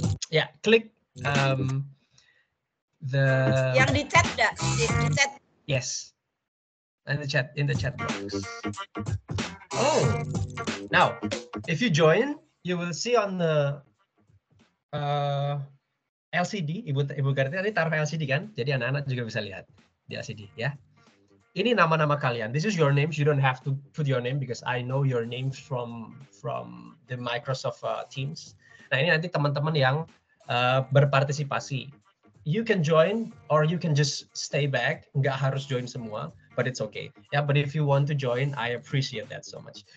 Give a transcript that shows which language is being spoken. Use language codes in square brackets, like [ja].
[en] Yeah. Click the. [id] Yang di chat dah, di chat. [en] Yes. In the chat box. Oh. Now, if you join, you will see on the LCD. [id] Ibu Karti tadi taruh LCD kan? Jadi anak-anak juga bisa lihat di LCD ya. Ini nama-nama kalian. [en] This is your names. You don't have to put your name because I know your names from the Microsoft Teams. [id] Nah, ini nanti teman-teman yang berpartisipasi. [en] You can join or you can just stay back. [id] Nggak harus join semua, [en] but it's okay. Yeah, but if you want to join, I appreciate that so much.